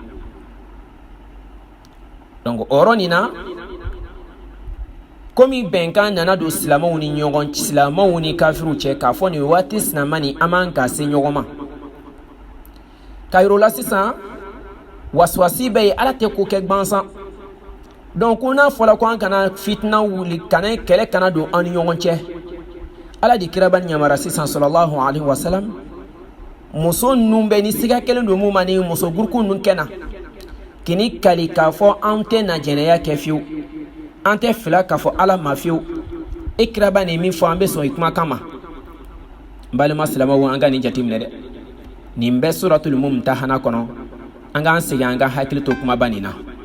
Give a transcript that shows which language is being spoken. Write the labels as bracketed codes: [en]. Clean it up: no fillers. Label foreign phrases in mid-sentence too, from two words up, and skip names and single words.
[bm] Donc o yɔrɔ nin na komi bɛnkan nana don silamɛw ni kafiru cɛ k'a fɔ nin waati sinama nin an man ka se ɲɔgɔn ma ka yir'o la sisan wasuwasi bɛ yen Ala tɛ ko kɛ gbansan. Donc ko n'a fɔla ko an kana fitina wuli kana kɛlɛ kana don an ni ɲɔgɔn cɛ Ala di kiraba ɲamara sisan [ar] صلى الله عليه وسلم [bm] muso ninnu bɛ ni siga kelen don mun ma ni muso guruku ninnu kɛna kini kali k'a fɔ an tɛ na jɛnɛya kɛ fiyewu ante fila k'a fɔ ala ma fiyewu e kira ba nin min fɔ an bɛ sɔn i kuma kama n balima silamɛw an ka nin jateminɛ dɛ nin bɛ suratul mumtahana kɔnɔ an k'an segin an ka hakili to kumaba nin na